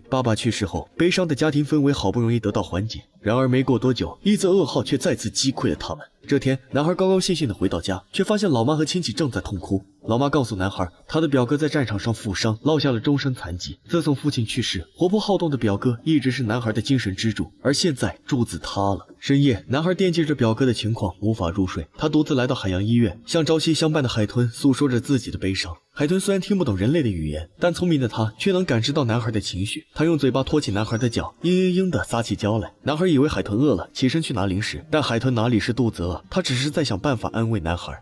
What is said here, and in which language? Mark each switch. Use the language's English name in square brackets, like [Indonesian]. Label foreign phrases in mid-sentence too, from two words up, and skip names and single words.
[Chinese] 爸爸去世後，悲傷的家庭氛圍好不容易得到緩解。然而沒過多久，一則噩耗卻再次擊潰了他們。這天，男孩高高興興地回到家，卻發現老媽和親戚正在痛哭。老媽告訴男孩，他的表哥在戰場上負傷，落下了終身殘疾。自從父親去世，活潑好動的表哥一直是男孩的精神支柱，而現在柱子塌了。深夜，男孩惦記着表哥的情況，無法入睡。他獨自來到海洋醫院，向朝夕相伴的海豚訴說着自己的悲傷。海豚雖然聽不懂人類的語言，但聰明的他卻能感知到男孩的情緒。他用嘴巴托起男孩的腳，嘤嘤嘤地撒起嬌來。男孩以為海豚餓了，起身去拿零食，但海豚哪裡是肚子餓，他只是在想辦法安慰男孩。